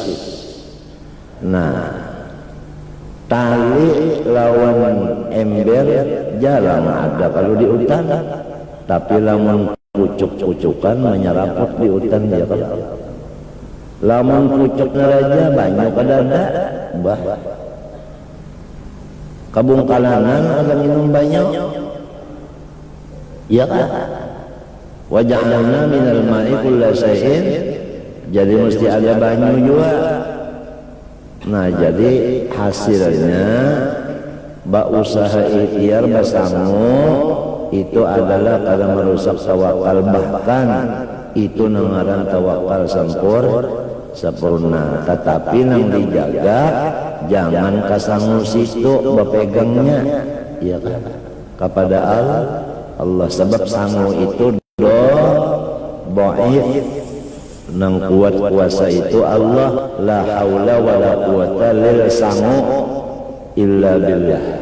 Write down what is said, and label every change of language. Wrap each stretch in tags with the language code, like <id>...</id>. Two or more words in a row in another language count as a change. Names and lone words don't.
<bjn>Nah, tali lawan ember jarang ada kalau di hutan, tapi lamun pucuk-pucukan menyeraput di hutan dia kalau lamun pucuknya raja banyak ada bah kabungkalanan ada minum banyak ya kan</bjn> <ar>وجعلنا من الماء كل شيء</ar> <bjn>jadi mesti ada banyak juga nah jadi hasilnya usaha ikhtiar basangu itu adalah kada merusak tawakal bahkan itu nangaran tawakal sempurna tetapi nang dijaga jangan kasangu situ bapegangnya ya kan kepada Allah sebab sangu itu dhaif nang kuat kuasa itu Allah</bjn> <ar>لا حول ولا قوة لل</ar> <bjn>sangu</bjn> <ar>إلا بالله.</ar>